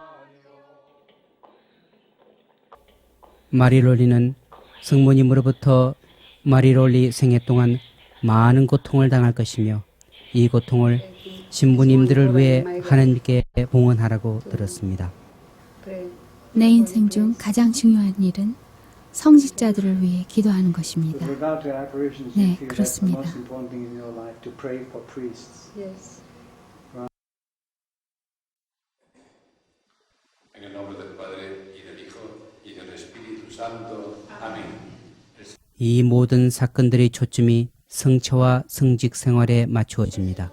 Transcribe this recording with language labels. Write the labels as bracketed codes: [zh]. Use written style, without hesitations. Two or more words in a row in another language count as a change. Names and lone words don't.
[ko] 마리롤리는 성모님으로부터 마리롤리 생애 동안 많은 고통을 당할 것이며 이 고통을 신부님들을 위해 하나님께 봉헌하라고 들었습니다. 내 인생 중 가장 중요한 일은 성직자들을 위해 기도하는 것입니다. [en] With regard to apparitions, [ko] 네, [en] you feel that's the [ko] 그렇습니다. [en] most important thing in your life, to pray for priests. Yes. [es] En el nombre del Padre, y del Hijo, y del Espíritu Santo. Amén. [ko] 이 모든 사건들의 초점이 성처와 성직 생활에 맞추어집니다.